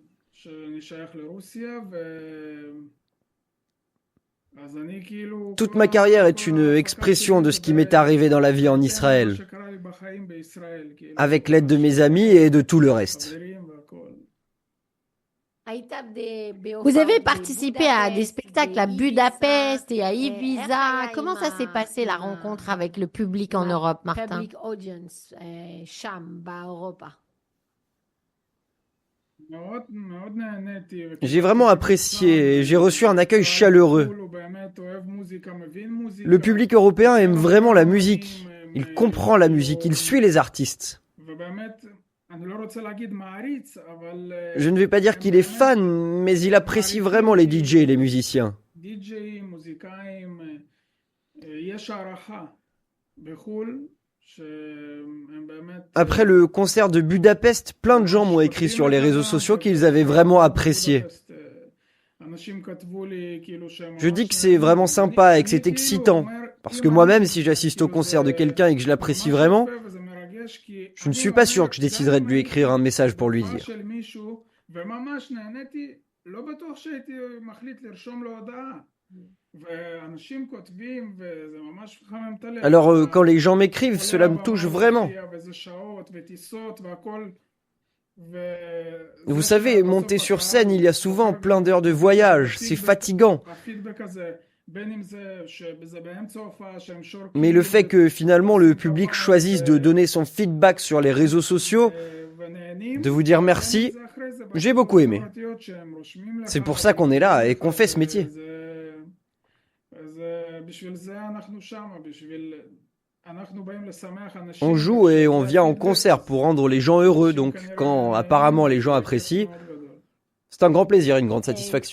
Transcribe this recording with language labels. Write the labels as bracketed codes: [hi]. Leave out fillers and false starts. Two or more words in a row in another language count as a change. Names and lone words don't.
[fr] Toute ma carrière est une expression de ce qui m'est arrivé dans la vie en Israël, avec l'aide de mes amis et de tout le reste. Vous avez participé à des spectacles à Budapest et à Ibiza. Comment ça s'est passé la rencontre avec le public en Europe, Martin? [he] מאוד מאוד נהניתי, [fr] J'ai vraiment apprécié et j'ai reçu un accueil chaleureux. [he] הוא באמת אוהב מוזיקה, מבין מוזיקה. [fr] Le public européen aime vraiment la musique. Il comprend la musique, il suit les artistes. [he] ובאמת, אני לא רוצה להגיד מעריץ, אבל [fr] Je ne vais pas dire qu'il est fan, mais il apprécie vraiment les DJ et les musiciens. [he] די-ג'יי, מוזיקאים, יש הערכה בחו"ל, שהם באמת... [fr] Après le concert de Budapest, plein de gens m'ont écrit sur les réseaux sociaux qu'ils avaient vraiment apprécié. Je dis que c'est vraiment sympa et que c'est excitant, parce que moi-même, si j'assiste au concert de quelqu'un et que je l'apprécie vraiment, je ne suis pas sûr que je déciderai de lui écrire un message pour lui dire. [he] וממש נהניתי, לא בטוח שהייתי מחליט לרשום לו הודעה. ואנשים כותבים, וזה ממש מחמם את הלב. [fr] Alors, quand les gens m'écrivent, cela me touche vraiment. [he] וזה שעות וטיסות והכל. [fr] Vous savez, monter sur scène, il y a souvent plein d'heures de voyage, c'est fatigant. [he] הפידבק הזה, בין אם זה שזה באמצע הופעה שהם שורקים. [fr] Mais le fait que finalement le public choisisse de donner son feedback sur les réseaux sociaux, de vous dire merci, j'ai beaucoup aimé. C'est pour ça qu'on est là et qu'on fait ce métier. On joue et on vient en concert pour rendre les gens heureux, donc quand apparemment les gens apprécient, c'est un grand plaisir et une grande satisfaction.